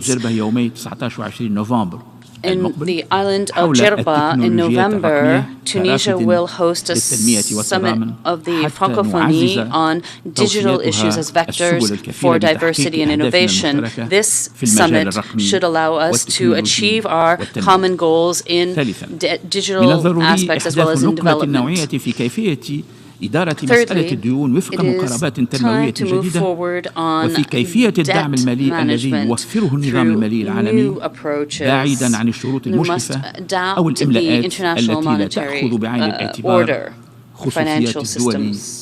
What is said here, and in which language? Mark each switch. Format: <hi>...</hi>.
<ar>جزيرة جربة يومي 19 و20 نوفمبر</ar> <en>In the island of Djerba in November, Tunisia will host a summit of the Francophonie on digital issues as vectors for diversity and innovation. This summit should allow us to achieve our common goals in digital aspects as well as in development.</en> <ar>إدارة مسألة الديون وفق مقاربات تنموية جديدة وفي كيفية الدعم المالي الذي يوفره النظام المالي العالمي بعيدا عن الشروط المشرفة أو الإملاءات التي لا تأخذ بعين الاعتبار خصوصيات الدول</ar>